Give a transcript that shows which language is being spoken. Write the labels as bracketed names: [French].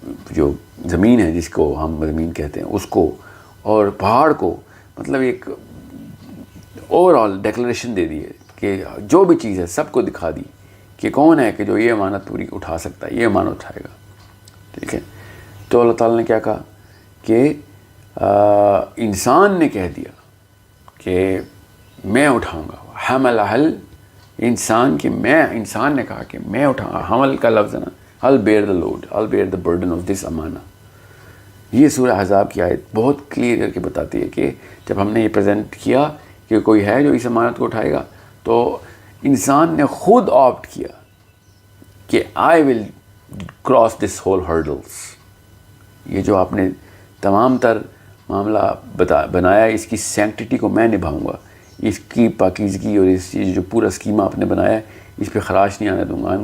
[Urdu] جو زمین ہے جس کو ہم زمین کہتے ہیں اس کو، اور پہاڑ کو، مطلب ایک اوور آل ڈیکلریشن دے دی ہے کہ جو بھی چیز ہے سب کو دکھا دی کہ کون ہے کہ جو یہ امانت پوری اٹھا سکتا ہے، یہ امانت اٹھائے گا. ٹھیک ہے. تو اللہ تعالیٰ نے کیا کہا کہ انسان نے کہہ دیا کہ میں اٹھاؤں گا. حمل حل انسان انسان نے کہا کہ میں اٹھاؤں گا. حمل کا لفظ ہے نا، [English] I'll bear the load, I'll bear the burden of this امانہ. [Urdu] یہ سورہ احزاب کی آیت بہت کلیئر کر کے بتاتی ہے کہ جب ہم نے یہ پریزنٹ کیا کہ کوئی ہے جو اس امانت کو اٹھائے گا، تو انسان نے خود آپٹ کیا کہ [English] I will cross this whole hurdles. [Urdu] یہ جو آپ نے تمام تر معاملہ بنایا، اس کی سینکٹیٹی کو میں نبھاؤں گا، اس کی پاکیزگی اور اس چیز جو پورا اسکیما آپ نے بنایا ہے اس پہ خراش نہیں آنے دوں گا.